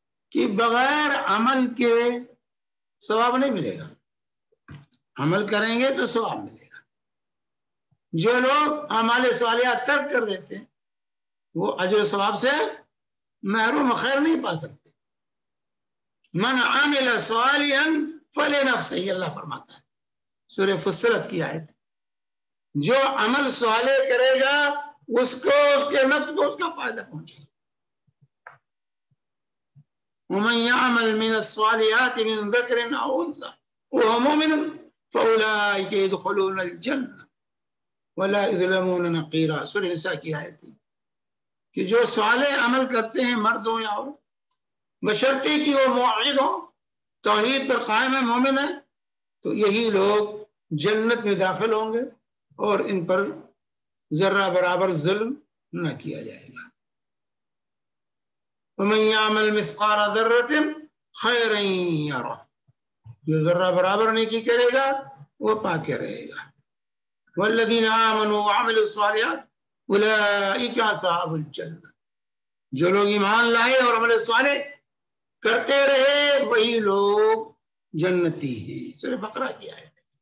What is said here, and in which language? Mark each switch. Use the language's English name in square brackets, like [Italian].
[Urdu] کہ بغیر عمل کے ثواب نہیں ملے گا، عمل کریں گے تو ثواب ملے گا۔ جو لوگ اعمال صالحہ ترک کر دیتے ہیں وہ اجر و ثواب سے محروم، خیر نہیں پا سکتے۔ [Arabic] من عمل صالحا فلنفسہ، [Urdu] اللہ فرماتا ہے، سورہ فصلت کی آیت۔ جو عمل صالح کرے گا اس کو، اس کے نفس کو اس کا فائدہ پہنچے گا. [Arabic] ومن يعمل من الصالحات من ذكر او انثى وهو مؤمن فاولئك يدخلون الجنه ولا يظلمون نقيرا. [Urdu] سورہ نساء کی آیت ہے کہ جو صالح عمل کرتے ہیں مرد ہو یا عورت، بشرطے کہ وہ موحد ہو، توحید پر قائم ہے، مومن ہے، تو یہی لوگ جنت میں داخل ہوں گے اور ان پر ذرہ برابر ظلم نہ کیا جائے گا. [Arabic] ومن يعمل مثقال ذرة خيرا يره. [Urdu] جو ذرہ برابر نیکی کرے گا وہ پا کے رہے گا. [Arabic] والذین آمنوا وعملوا الصالحات اولئک اصحاب الجنہ. [Urdu] جو لوگ ایمان لائے اور عمل صالح کرتے رہے وہی لوگ جنتی ہیں. سورہ بقرہ کی آیت.